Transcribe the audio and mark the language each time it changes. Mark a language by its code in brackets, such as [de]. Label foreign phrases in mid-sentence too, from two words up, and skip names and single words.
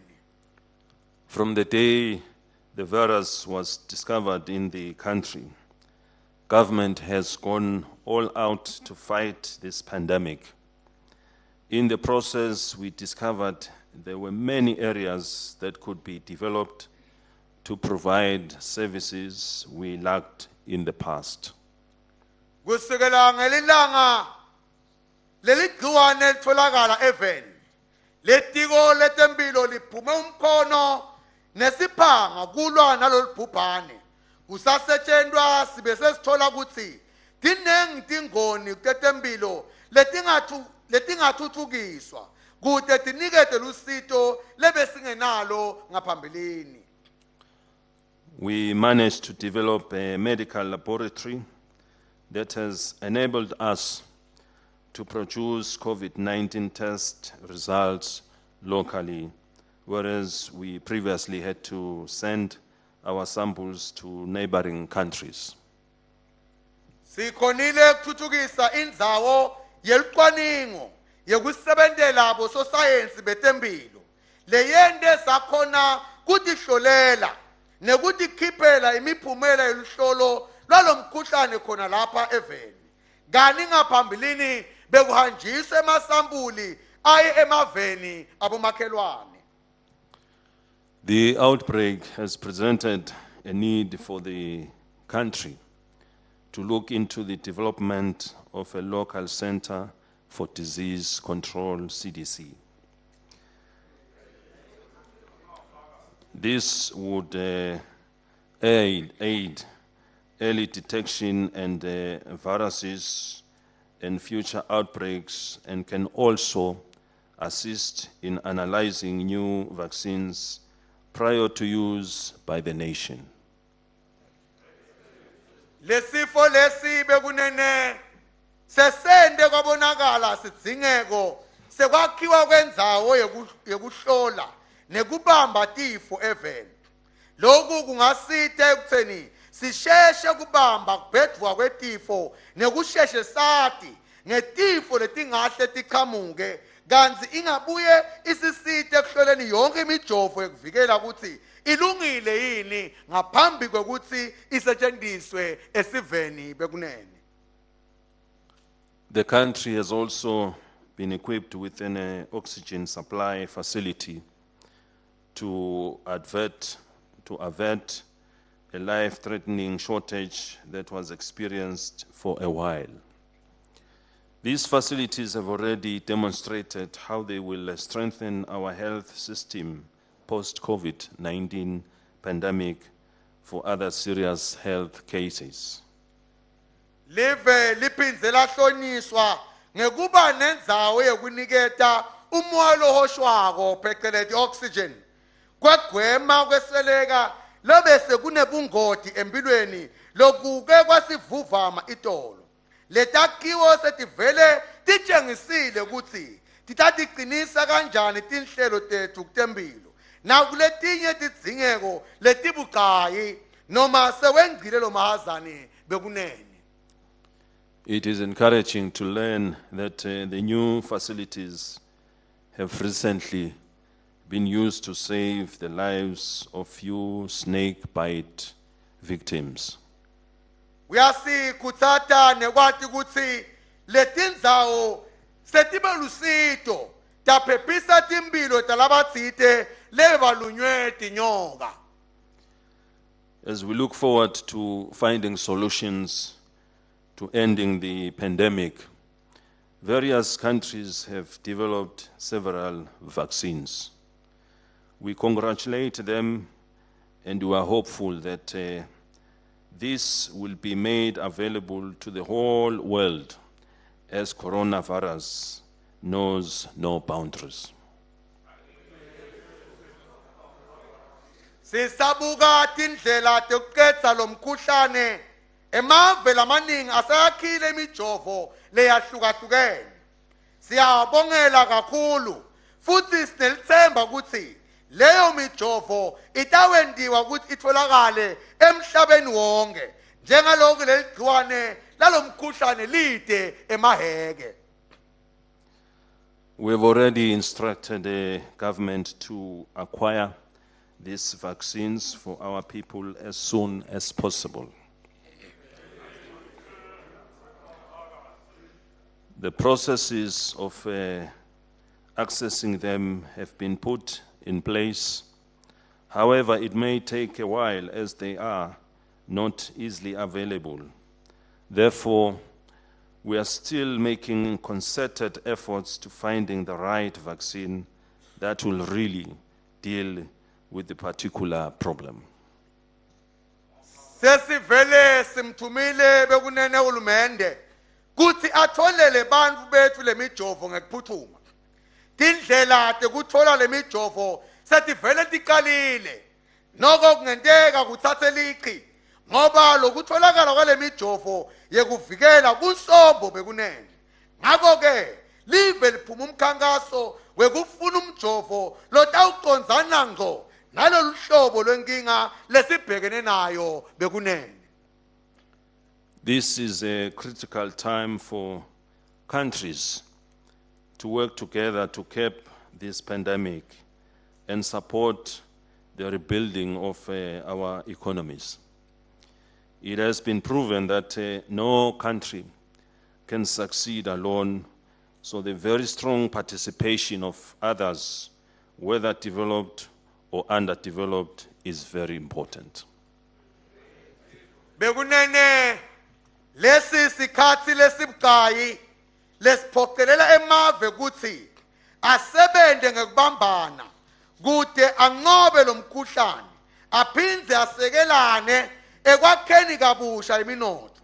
[en] From the day the virus was discovered in the country, government has gone all out to fight this pandemic. In the process, we discovered there were many areas that could be developed to provide services we lacked in the past. [ss] Kusukela ngelilanga leli gciwane litholakala eveni letiko letempilo liphume umkhono nesiphanga kulwa nalolu bhubhane kusasetshenzwa sibe sesithola ukuthi dinengi tingoni tetempilo letingathuthukiswa kude tinikete lusito lebesingenalo ngaphambilini. [en] We managed to develop a medical laboratory that has enabled us to produce COVID-19 test results locally, whereas we previously had to send our samples to neighboring countries. [ss] Sikhonile ukuthuthukisa indzawo yelicwaningo yekusebentela bososayensi betempilo leyende sakhona kutihlolela nekutikhipela imiphumela yeluhlolo lwalomkhuhlane khona lapha eveni kani ngaphambilini bekuhanjiswa emasampuli aye emaveni abomakhelwane. [en] The outbreak has presented a need for the country to look into the development of a local center for disease control, CDC. This would aid early detection and viruses and future outbreaks, and can also assist in analyzing new vaccines prior to use by the nation. [ss] Lesifo lesi bekunene sesende kwabonakala sidzingeko sekwakhiwa kwendzawo yekuhlola nekubamba tifo eveni. Lokhu kungasita ekutheni sisheshe kubamba kubhedvwa kwetifo nekusheshe sati ngetifo letingahle tiqhamuke kanti ingabuye isisite ekuhloleni yonke imijovo ekuvikela ukuthi ilungile yini ngaphambi kwekuthi isetshenziswe esiveni bekunene. [en] The country has also been equipped with an oxygen supply facility to avert a life-threatening shortage that was experienced for a while. These facilities have already demonstrated how they will strengthen our health system post-COVID-19 pandemic for other serious health cases. [ss] Live liphindze lahlonyiswa ngekuba nendzawo yekuniketa umoya lohoshwako phecelezi oxygen kwegwema kwesweleka lobese kunebungoti empilweni lokuke kwasivuvama itolo. Letakhiwo setivele titshengisile ukuthi titatiqinisa kanjani tinhlelo tethu kutempilo nakuletinye tidzingeko letibucayi noma sewengcile lo mahazane bekunene. [en] It is encouraging to learn that the new facilities have recently been used to save the lives of few snake bite victims. [ss] Uyasikutsata nekwati kutsi letindzawo setibe lusito taphephisa timpilo talabatsite lebalunywe tinyoka. [en] As we look forward to finding solutions to ending the pandemic, various countries have developed several vaccines. We congratulate them, and we are hopeful that this will be made available to the whole world, as coronavirus knows no boundaries. [ss] Sisabuka tindlela tekuqedza lomkhuhlane emave lamaningi asayakhile imijovo leyahlukahlukene. Siyabongela kakhulu futhi sinelithemba ukuthi leyo mijovo itawendiwa ukuthi itholakale emhlabeni wonke njengalokhu leligciwane lalomkhuhlane lide emaheke. [en] We have already instructed the government to acquire these vaccines for our people as soon as possible. The processes of accessing them have been put in place. However, it may take a while as they are not easily available. Therefore, we are still making concerted efforts to finding the right vaccine that will really deal with the particular problem. [ss] Sesivele simthumile bekunene uhulumende kuthi atholele bantu bethu lemijovo ngekuphuthuma. Tindlela tekuthola lemijovo setivele tiqalile. Noko kungenteka kuthathe liqhi ngoba lokutholakala kwalemijovo yekuvikela kusombo bekunene. Ngakho ke live liphuma umkhankaso wekufuna umjovo lotawucondzana ngco nalolu hlobo lwenkinga lesibhekene nayo bekunene. [en] This is a critical time for countries to work together to curb this pandemic and support the rebuilding of our economies. It has been proven that no country can succeed alone, so the very strong participation of others, whether developed or underdeveloped, is very important. [ss] Bekunene lesi sikhathi lesibucayi lesiphoqelela emave kuthi asebende ngekubambana kude anqobe lomkhuhlane aphindze asekelane ekwakheni kabusha iminotho.